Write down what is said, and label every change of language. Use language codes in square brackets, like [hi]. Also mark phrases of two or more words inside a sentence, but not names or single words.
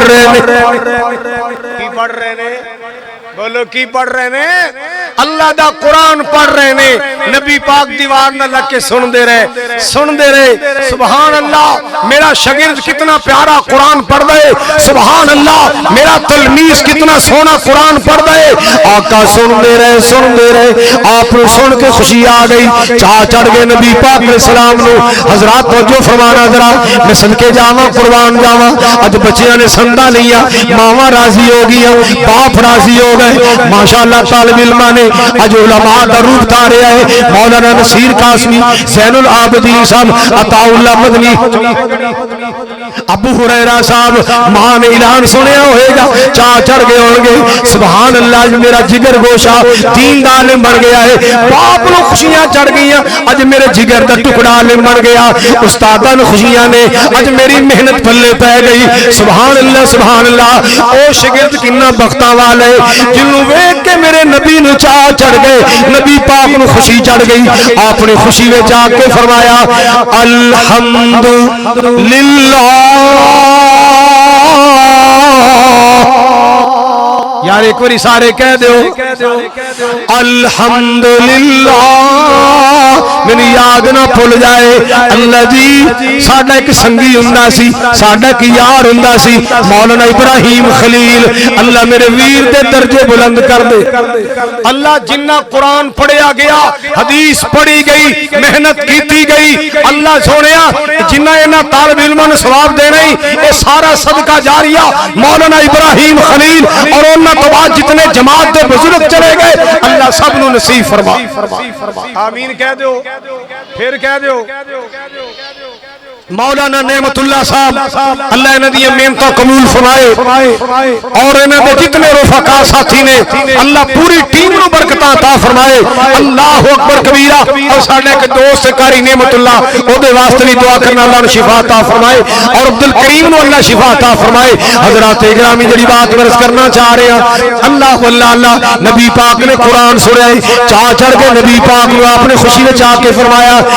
[pa] رہے ہیں پڑھ رہے نے بولو کی پڑھ رہے نے اللہ دا قرآن پڑھ رہے نے نبی پاک دیوار نہ لگ کے سن دے رہے [ar] سبحان اللہ [pa] میرا شاگرد کتنا پیارا قرآن پڑھ رہے [ar] سبحان اللہ [pa] میرا تلمیذ کتنا سونا قرآن پڑھ رہے آقا سن دے رہے آپ نے سن کے خوشی آ گئی چاہ چڑھ گئے نبی پاک [ar] علیہ السلام [pa] نو حضرات توجہ فرمانا ذرا میں صدقے جاواں قربان جاواں اج بچیاں نے سندا لیا ماواں راضی ہو گیا باپ راضی ہو گئے ماشاءاللہ طالب علماء نے اج علماء دا روپ دھاریا ہے مولانا نصیر قاسمی زین العابدین صاحب عطا اللہ مدنی ابو ہریرہ صاحب ماں نے اعلان سنیا ہوئے گا چاہ چڑھ گئے ہوں گے [ar] سبحان اللہ [pa] میرا جگر گوشہ دین دا عالم بن گیا ہے باپ نو خوشیاں چڑھ گئیاں اج میرے جگر دا ٹکڑا عالم بن گیا استاداں نو خوشیاں نے اج میری محنت پلے پے گئی [ar] سبحان اللہ [pa] او شاگرد کنا بختاں والے جنوں ویکھ کے میرے نبی نو چاہ چڑھ گئے نبی پاک نو خوشی چڑھ گئی آپ نے خوشی وچ جا کے فرمایا الحمدللہ یار ایک باری سارے کہہ دیو الحمدللہ میری یاد نہ بھول جائے اللہ جی ساڈا ایک سنگی ہوندا سی ساڈا ایک یار ہوندا سی مولانا ابراہیم خلیل اللہ میرے ویر دے درجے بلند کر دے اللہ جنہ قرآن پڑھیا گیا حدیث پڑھی گئی محنت کیتی گئی اللہ سونیا جنہ انہاں طالب علماں نوں ثواب دینا ہی اے سارا صدقہ جاریہ مولانا ابراہیم خلیل اور انہاں تو بعد جتنے جماعت دے بزرگ چلے گئے اللہ سب نو نصیب فرما آمین کہہ دیو پھر کہہ دیو مولانا نعمت اللہ صاحب اللہ انہاں دی محنتاں قبول فرمائے اور انہاں دے جتنے رفقا ساتھی نے اللہ پوری ٹیم نو برکتاں عطا فرمائے [ar] اللہ اکبر کبیرہ [pa] اور ساڈے ایک دوست قاری نعمت اللہ او دے واسطے بھی دعا کرنا اللہ نے شفا عطا فرمائے اور عبد الکریم نو اللہ شفا عطا فرمائے حضرات گرامی جڑی بات [ur] عرض کرنا چاہ رہے ہیں [pa] اللہ اللہ نبی پاک نے قرآن سنایا چاہ چڑھ کے نبی پاک نے آپ نے خوشی میں چاہ کے فرمایا